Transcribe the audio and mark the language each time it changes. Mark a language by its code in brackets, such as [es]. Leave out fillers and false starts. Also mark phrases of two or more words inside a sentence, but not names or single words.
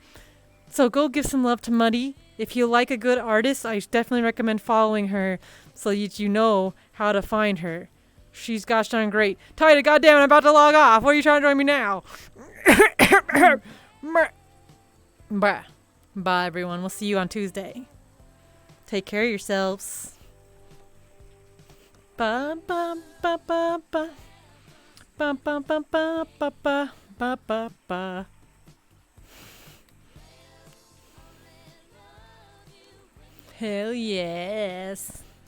[en] So go give some love to Muddy. If you like a good artist, I definitely recommend following her so that you know how to find her. She's gosh darn great. Tighta, goddamn, I'm about to log off. What are you trying to join me now? Bye. Bye, everyone. We'll see you on Tuesday. Take care of yourselves. Ba ba ba ba ba. Ba ba ba ba ba ba ba ba ba. Hell yes.